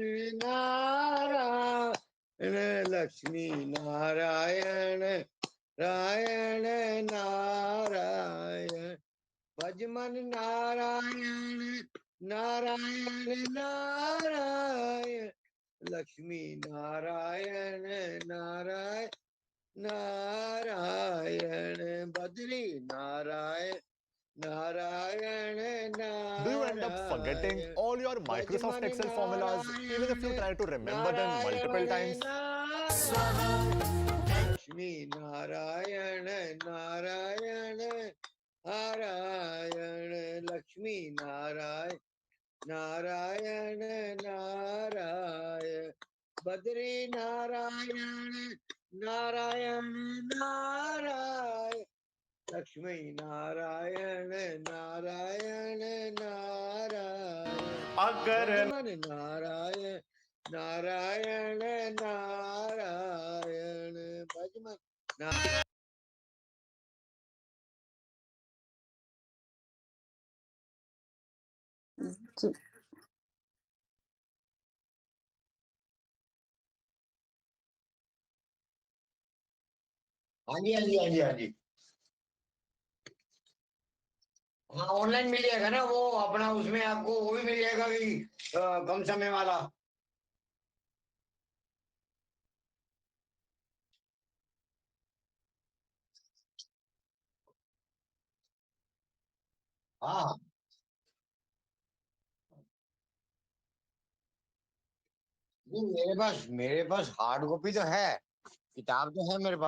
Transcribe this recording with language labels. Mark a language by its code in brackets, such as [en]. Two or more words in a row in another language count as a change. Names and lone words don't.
[hi] नारायण, लक्ष्मी नारायण रायण नारायण, भजमन नारायण नारायण नारायण, लक्ष्मी नारायण नारायण नारायण, बद्री नारायण नारायण नारायण। [en] Do you end up forgetting all your Microsoft Excel formulas even if you try to remember them multiple times? [hi] लक्ष्मी नारायण नारायण नारायण, लक्ष्मी नारायण नारायण नारायण, बद्री नारायण नारायण नारायण, लक्ष्मी नारायण नारायण नारायण, अगर भजमन नारायण नारायण नारायण, भजमन नारायण। हाँ जी हाँ जी हाँ जी हाँ जी, हाँ ऑनलाइन मिल जाएगा ना वो अपना, उसमें आपको वो भी मिल जाएगा कि कम समय वाला। हाँ नहीं, मेरे पास [en] hard copy [hi] तो है, किताब तो है मेरे